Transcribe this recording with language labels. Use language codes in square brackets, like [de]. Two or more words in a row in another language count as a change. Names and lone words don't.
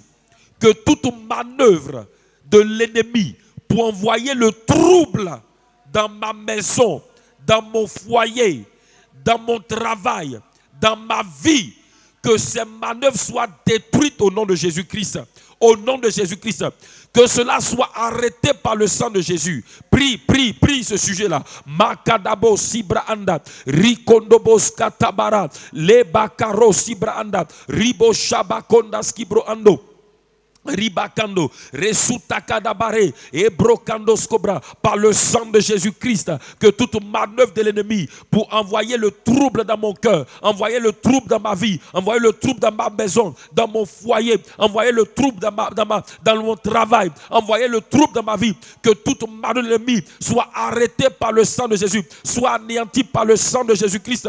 [fr] Que toute manœuvre de l'ennemi pour envoyer le trouble dans ma maison, dans mon foyer, dans mon travail, dans ma vie, que ces manœuvres soient détruites au nom de Jésus-Christ. Au nom de Jésus-Christ. Que cela soit arrêté par le sang de Jésus. Prie ce sujet-là. Makadabo Sibra Anda, Rikondobos Katabara, Lebakaro Sibra Anda, Ribo Shabakondas Kibro Ando. Ribakando, Resutakadabare, et Brokando Skobra, par le sang de Jésus-Christ, que toute manœuvre de l'ennemi pour envoyer le trouble dans mon cœur, envoyer le trouble dans ma vie, envoyer le trouble dans ma maison, dans mon foyer, envoyer le trouble dans mon travail, envoyer le trouble dans ma vie, que toute manœuvre de l'ennemi soit arrêtée par le sang de Jésus, soit anéantie par le sang de Jésus-Christ.